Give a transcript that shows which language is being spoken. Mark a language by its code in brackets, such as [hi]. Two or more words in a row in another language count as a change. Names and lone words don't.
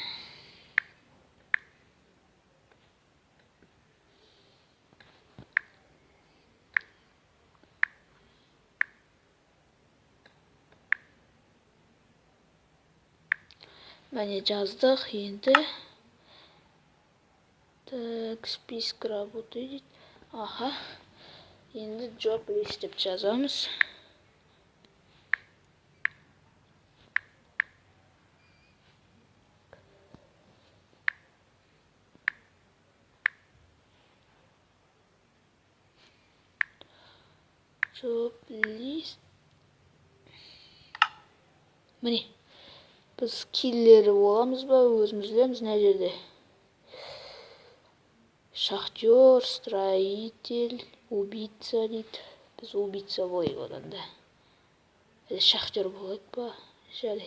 [kk] Міне жаздық. Енді [ru] так, список работы [kk] дейді. Аха. Енді [en] job list [kk] деп жазамыз. [en] Job list. [kk] Міне. Біз киллері боламыз ба, өзіміз білеміз мына жерде. [ru] Шахтер, строитель, убийца [kk] дейді. Біз убийца болайық одан да. Шахтер болайық ба? Жарайды.